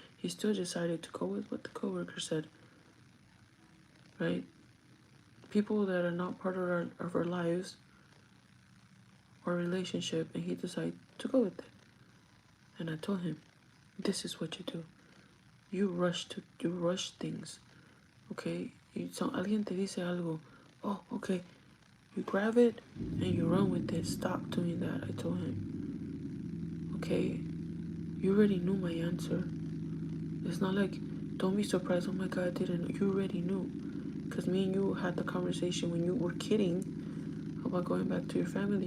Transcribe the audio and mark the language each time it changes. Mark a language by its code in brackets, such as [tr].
[en] He still decided to go with what the coworker said, right? People that are not part of our lives or relationship, and he decided to go with it. And I told him, this is what you do. You rush things, okay? [es] Alguien te dice algo, oh, okay. [en] You grab it and you run with it. Stop doing that, I told him. Okay? You already knew my answer. It's not like, don't be surprised, oh my God, I didn't know. You already knew. Because me and you had the conversation when you were kidding about going back to your family.